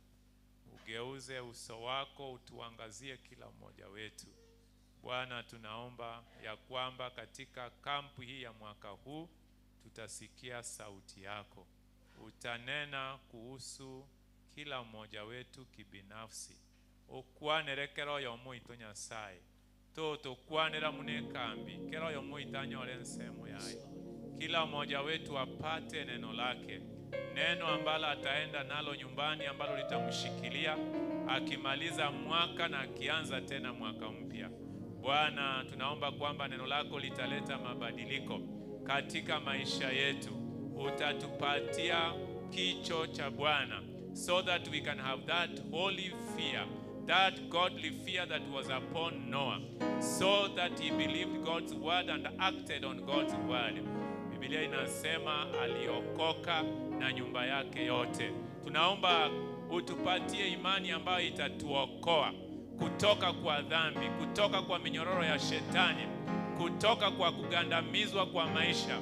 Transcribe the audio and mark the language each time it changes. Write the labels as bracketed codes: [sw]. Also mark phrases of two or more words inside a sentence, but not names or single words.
[sw] Ugeuze uso wako utuangazie kila mmoja wetu. Bwana, tunaomba ya kwamba katika kampu hii ya mwaka huu tutasikia sauti yako. Utanena kuhusu kila mmoja wetu kibinafsi. [guz] Okwanere kero yomu ito Nyasaye. Toto kwanera munekambi kero yomu itanyole nsemo yae. [sw] Kila mmoja wetu apate neno lake. Neno ambalo ataenda nalo nyumbani, ambalo litamshikilia akimaliza mwaka na akianza tena mwaka mpya. Bwana, tunaomba kwamba neno lako litaleta mabadiliko katika maisha yetu. Utatupatia kicho cha Bwana [en] so that we can have that holy fear, that godly fear that was upon Noah, so that he believed God's word and acted on God's word. [sw] Biblia inasema aliokoka na nyumba yake yote. Tunaomba utupatie imani ambayo itatuokoa kutoka kwa dhambi, kutoka kwa minyororo ya shetani, kutoka kwa kugandamizwa kwa maisha.